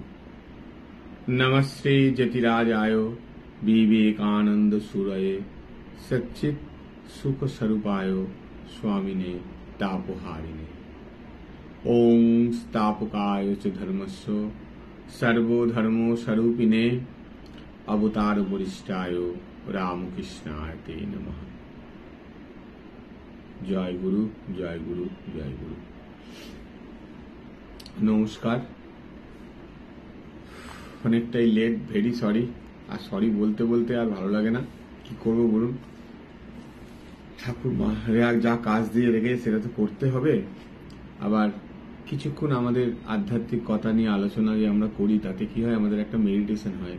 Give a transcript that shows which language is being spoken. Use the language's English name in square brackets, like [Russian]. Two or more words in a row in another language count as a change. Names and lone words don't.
[Sanskrit] नमस्ते जतिराजाय विवेकानंद सूरये सच्चित सुख स्वरूपाय स्वामिने तापहारिणे। ओम स्थापकाय च धर्मस्य सर्वधर्मो स्वरूपिणे अवतार वरिष्ठाय रामकृष्णाय ते नमः। जय गुरु जय गुरु जय गुरु। [Bangla] नमस्कार। অনেকটাই লেট, [English] very sorry. [Bangla] আর সরি বলতে বলতে আর ভালো লাগে না, কি করবো বলুন। ঠাকুর যা কাজ দিয়ে রেখেছে সেটা তো করতে হবে। আবার কিছুক্ষণ আমাদের আধ্যাত্মিক কথা নিয়ে আলোচনা যে আমরা করি, তাতে কি হয়, আমাদের একটা মেডিটেশন হয়।